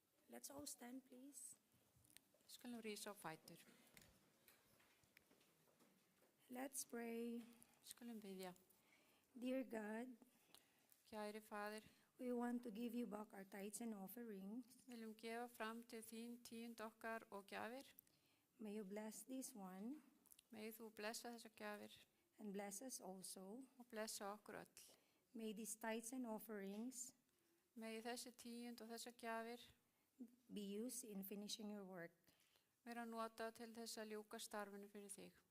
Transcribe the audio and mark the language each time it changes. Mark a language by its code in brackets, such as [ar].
[en] Let's all stand, please. [is] Skulum rísa á fætur. [en] Let's pray. [is] Skulum biðja. [en] Dear God, [is] Kæri Faðir, [en] we want to give you back our tithes and offerings. [is] viljum gefa fram til þín tíund okkar og gjafir. [en] May you bless this one [is] Megið þú blessa þessar gjafir [en] and bless us also. [is] og blessa okkur öll. [en] May these tithes and offerings [is] Megið þessi tíund og þessar gjafir [en] be used in finishing your work [is] vera nota til þess að ljúka starfinu fyrir þig,